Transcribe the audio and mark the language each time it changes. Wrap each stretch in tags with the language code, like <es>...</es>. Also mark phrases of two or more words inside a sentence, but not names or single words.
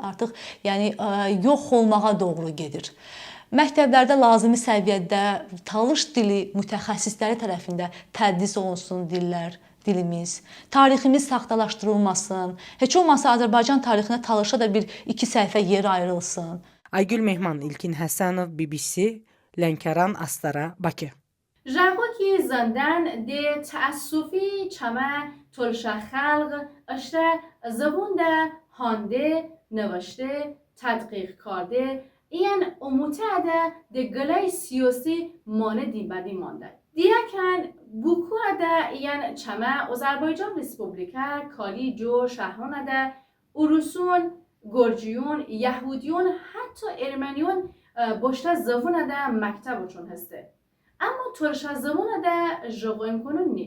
<az>Artıq yox olmağa doğru gedir. Məktəblərdə lazımi səviyyədə Talış dili mütəxəssisləri tərəfində tədris olunsun dilimiz. Tariximiz saxtalaşdırılmasın. Heç olmasa Azərbaycan tarixinə Talışa da bir 2 səhifə yer ayrılsın. Aygül Mehman, İlkin Həsənov, BBC, Lənkəran, Astara, Bakı.</az> <tly>جنگوکی زندن ده تأسفی چمه تلش خلق اشته زبون ده هانده نوشته تدقیق کرده این اموته ده گلای سیاسی مانه دیبدی مانده دیگرکن بوکو ده این چمه آذربایجان ریسپوبلیکا کالی جو شهران ده اروسون گرجیون یهودیون حتی ارمنیون باشته زبون ده مکتب چون هسته اما ترش زبون ده جغویم کنون نی.</tly>